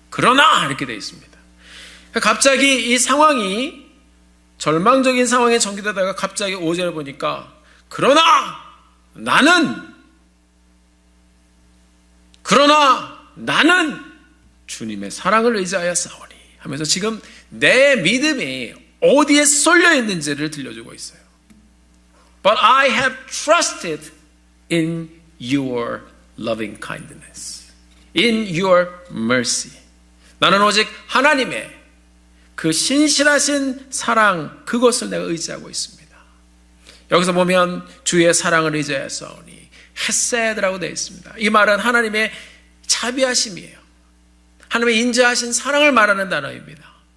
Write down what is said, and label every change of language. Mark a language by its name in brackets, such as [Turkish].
[Korean] 그러나 이렇게 되어 있습니다. 갑자기 이 상황이 절망적인 상황에 전개되다가 갑자기 5절을 보니까 그러나 나는 주님의 사랑을 의지하여 싸우니 하면서 지금 내 믿음이 어디에 쏠려 있는지를 들려주고 있어요. [English] But I have trusted in your loving kindness, in your mercy. [Korean] 나는 오직 하나님의 그 신실하신 사랑, 그것을 내가 의지하고 있습니다. 여기서 보면 주의 사랑을 의지하여 싸우니 헤세드라고 되어 있습니다. 이 말은 하나님의 자비하심이에요. 하나님의 인자하신 사랑을 말하는 단어입니다.